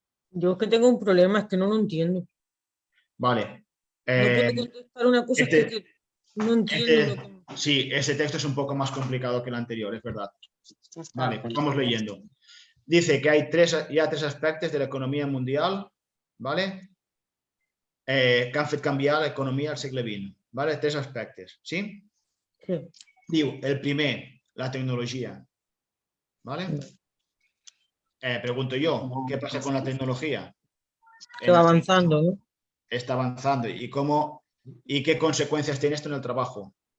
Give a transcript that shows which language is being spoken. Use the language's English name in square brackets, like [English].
[Spanish] Yo es que tengo un problema, es que no lo entiendo. Vale. No puedo contestar una cosa que no entiendo lo que... Sí, ese texto es un poco más complicado que el anterior, es verdad. Vale, vamos leyendo. Dice que hay tres aspectos de la economía mundial, ¿vale? [Catalan] Que han fet canviar l'economia al segle XX, ¿vale? 3 aspectes, ¿sí? Sí. Diu, el primer, la tecnología, ¿vale? [Spanish] Pregunto yo, ¿qué pasa con la tecnología? Se va avanzando, ¿no? Está avanzando. ¿Y qué consecuencias tiene esto en el trabajo?